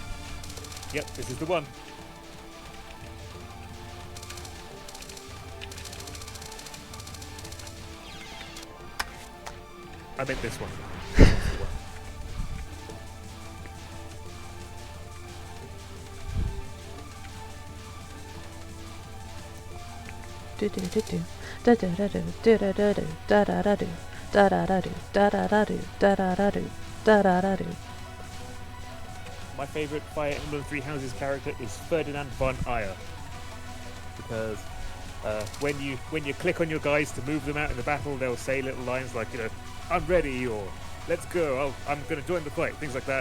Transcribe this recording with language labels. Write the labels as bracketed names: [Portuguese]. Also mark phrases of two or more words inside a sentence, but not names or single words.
[English] Yep, this is the one. I meant this one. This one's the one. Do do do do da da da do da da da do da da da do da da da do da da da do da da da do da da da do. My favourite Fire Emblem Three Houses character is Ferdinand von Ayer, because when you click on your guys to move them out in the battle, they'll say little lines like, you know, "I'm ready" or "Let's go, I'm going to join the fight," things like that.